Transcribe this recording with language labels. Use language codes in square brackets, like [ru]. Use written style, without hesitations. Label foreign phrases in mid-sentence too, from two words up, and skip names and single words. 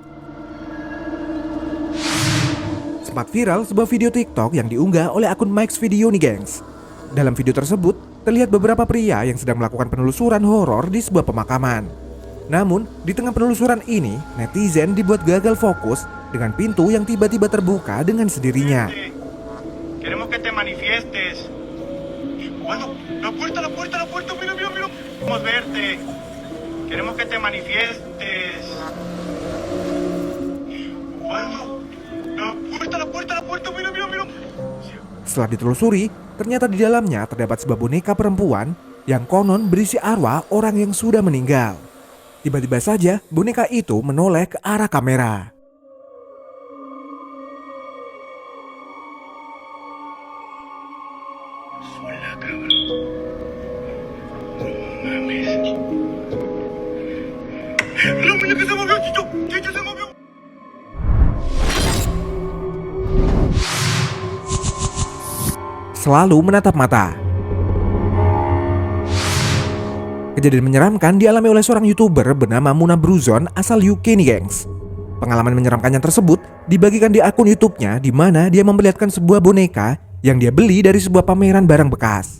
[id] Sempat viral sebuah video TikTok yang diunggah oleh akun Mike's Video nih gengs. Dalam video tersebut, terlihat beberapa pria yang sedang melakukan penelusuran horor di sebuah pemakaman. Namun, di tengah penelusuran ini, netizen dibuat gagal fokus dengan pintu yang tiba-tiba terbuka dengan sendirinya. [es] Queremos que te manifiestes. Bueno, la puerta, mira, mira. Queremos verte. Queremos que te manifiestes. Bueno, la puerta, mira. [id] Setelah ditelusuri, ternyata di dalamnya terdapat sebuah boneka perempuan yang konon berisi arwah orang yang sudah meninggal. Tiba-tiba saja boneka itu menoleh ke arah kamera. [es] Hola, cabrón. No mames. La muñeca se movió, Chicho se movió. [id] Selalu menatap mata. Kejadian menyeramkan dialami oleh seorang YouTuber bernama Muna Bruzon asal UK nih gengs. Pengalaman menyeramkannya tersebut dibagikan di akun YouTube-nya di mana dia memperlihatkan sebuah boneka yang dia beli dari sebuah pameran barang bekas.